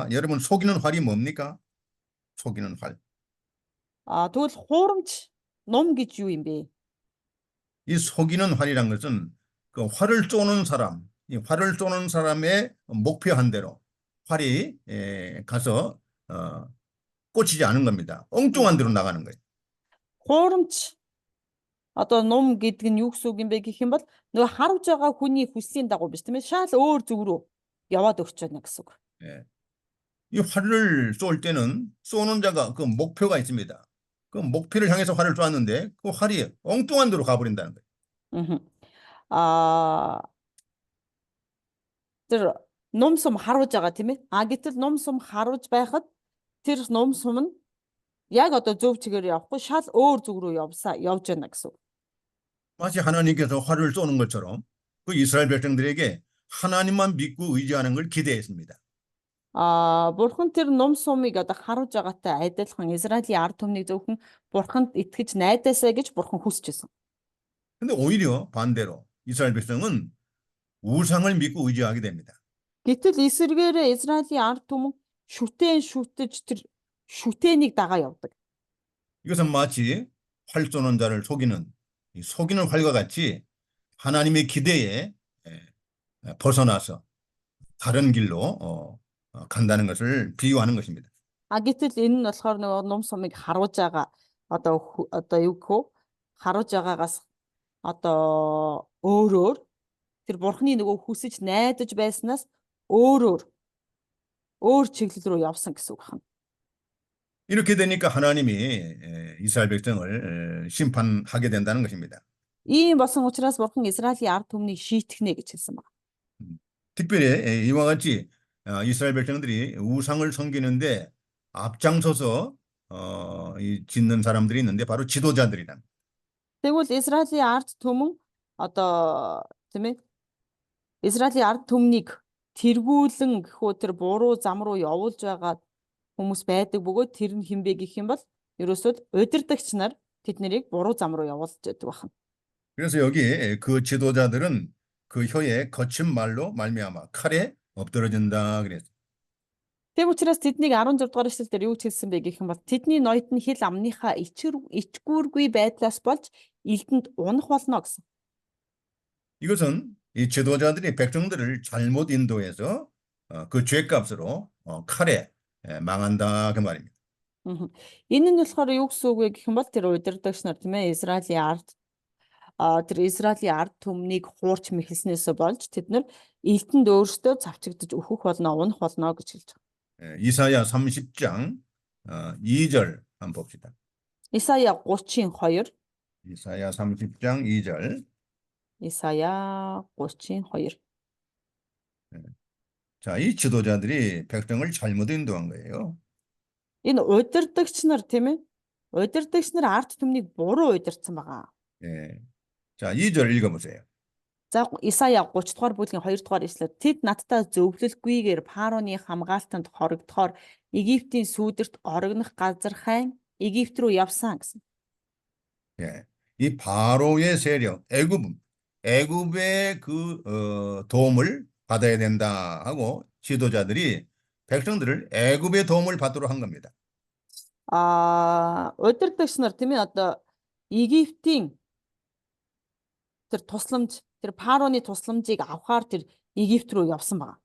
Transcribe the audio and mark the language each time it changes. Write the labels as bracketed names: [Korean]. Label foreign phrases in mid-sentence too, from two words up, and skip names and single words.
[Korean] 여러분 속이는 활이 뭡니까? 속이는 활. [Mongolian] Тэгвэл хуурамч ном гэж юу юм бэ? [Korean] 이 속이는 활이란 것은 그 활을 쏘는 사람, 이 활을 쏘는 사람의 목표한 대로 활이 가서 꽂히지 않은 겁니다. 엉뚱한 데로 나가는 거예요. [Mongolian] Хуурамч одоо ном гэдэг нь юу гэсэн үг юм бэ гэх юм бол нөгөө харж байгаа хүний хүслийн дагуу биш тийм ээ шал өөр зүг рүү яваад өгч байна гэсэн үг. [Korean] 예. 이 활을 쏠 때는 쏘는 자가 그 목표가 있습니다. 그 목표를 향해서 활을 쏘았는데 그 활이 엉뚱한 데로 가버린다는 거예요. Мгм. [Mongolian] Аа тэр ном сум харуулж байгаа тийм ээ. Гэтэл ном сум харуулж байхад тэр ном сум нь яг одоо зөв чигээр явахгүй шал өөр зүг рүү явж байна гэсэн үг. [Korean] 마치 하나님께서 활을 쏘는 것처럼 그 이스라엘 백성들에게 하나님만 믿고 의지하는 걸 기대했습니다. [Mongolian] Бурхан тэр ном сумыг одоо харуулж байгаатай адилхан Израилийн ард түмнийг зөвхөн Бурханд итгэж найдаасаа гэж Бурхан хүсэж байсан. [Korean] 근데 오히려 반대로 이스라엘 백성은 우상을 믿고 의지하게 됩니다. [Mongolian] Гэтэл эсвэргээрээ Израилийн ард түмэн шүтэж тэр шүтээнийг дагаа явдаг. [Korean] 이것은 마치 활 쏘는 자를 속이는 이 속이는 활과 같이 하나님의 기대에 벗어나서 다른 길로 간다는 것을 비유하는 것입니다. [Mongolian] Гэтэл энэ нь болохоор нөгөө ном сумыг харуулж байгаа одоо юу гэх вэ? Харуулж байгаагаас одоо өөрөөр тэр Бурханы нөгөө хүсэж найдаж байснаас өөр чиглэл рүү явсан гэсэн үг байна. [Korean] 이렇게 되니까 하나님이 이스라엘 백성을 심판하게 된다는 것입니다. [Mongolian] Ийм болсон учраас Бурхан Израилийн ард түмнийг шийтгэнэ гэж хэлсэн байна. [Korean] 특별히 이와 같이 이스라엘 백성들이 우상을 섬기는데 앞장서서 짓는 사람들이 있는데 바로 지도자들이란. [Mongolian] Тэгвэл Израилийн ард түмэн одоо тийм ээ Израилийн ард түмнийг тэргүүлэн гэхүү тэр буруу зам руу явуулж байгаа хүмүүс байдаг бөгөөд тэр нь хинбэ гэх юм бол ерөөсөө удирдагч нар тэднийг буруу зам руу явуулж байдаг байна. [Korean] 그래서 여기 그 지도자들은 그 혀에 거친 말로 말미암아 칼에 엎드러진다 그랬어요. [Mongolian] Тэг учраас тэднийг 16 дугаар эшлэлдэр юу ч хэлсэн бэ гэх юм бол тэдний ноёд нь хэл амныхаа ичгүүргүй байдлаас болж элдэнд унах болно гэсэн. [Korean] 이것은 이 지도자들이 백성들을 잘못 인도해서 그 죄값으로 칼에 망한다 그 말입니다. [Mongolian] Энэ нь болохоор юу гэсэн үг вэ гэх юм бол тэр удирдагч нар тийм ээ Израилийн ард түмнийг хуурч мэхэлснээс болж тэд нар элдэнд өөрсдөө цавчигдаж өөхөх болно, унах болно гэж хэлж байгаа. [Korean] 이사야 30장 2절 한번 봅시다. [Mongolian] Исая 32. [Korean] 이사야 30장 2절. [Mongolian] Исая 32. [Korean] 자, 이 지도자들이 백성을 잘못 인도한 거예요. [Mongolian] Энэ удирдагч нар тийм ээ. Удирдагч нар ард түмнийг буруу удирдсан байгаа. [Korean] 예. 자, 2절 읽어보세요. [Mongolian] За Исая 30 дугаар бүлгийн 2 дугаар эшлэл тэд надтай зөвлөлгүйгээр Фароны хамгаалтанд хорогдохоор Египтийн сүүдэрт орогнох газар хайн Египт рүү явсан гэсэн. [Korean] 예. 이 바로의 세력, 애굽의 그 도움을 받아야 된다 하고 지도자들이 백성들을 애굽의 도움을 받도록 한 겁니다. [Mongolian] Удирдагч нар тийм ээ одоо Египтийн тэр тусламж тэр Фароны тусламжийг авахар тэр Египт рүү явсан байгаа.